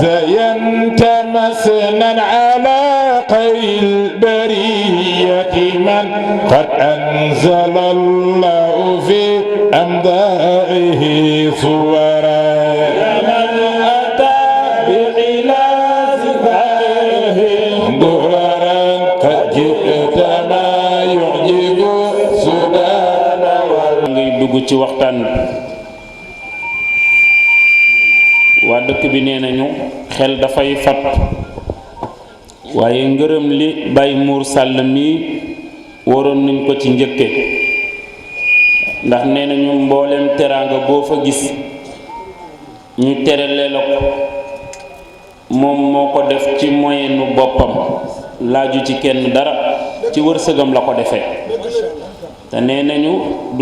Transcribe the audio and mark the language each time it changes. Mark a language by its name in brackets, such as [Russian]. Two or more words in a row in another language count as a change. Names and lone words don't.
[Arabic] زينت مسنا على خير البرية من قد أنزل الله في أمداد أسمائه صورا من أتى بخلاف صفائه دررا قد جئت ما يعجب سودان [Wolof] ngay dugg ci waxtaan waa dëkk bi nee nañu xel dafay fat waaye ngërëm li Baye Mour Sall mi waroon nañ ko ci njëkke ndax nee nañu mbooleem teraanga boo fa gis ñu terale la ko moom moo ko def ci moyenu boppam laaju ci kenn dara ci wërsëgam la ko defee te nee nañu du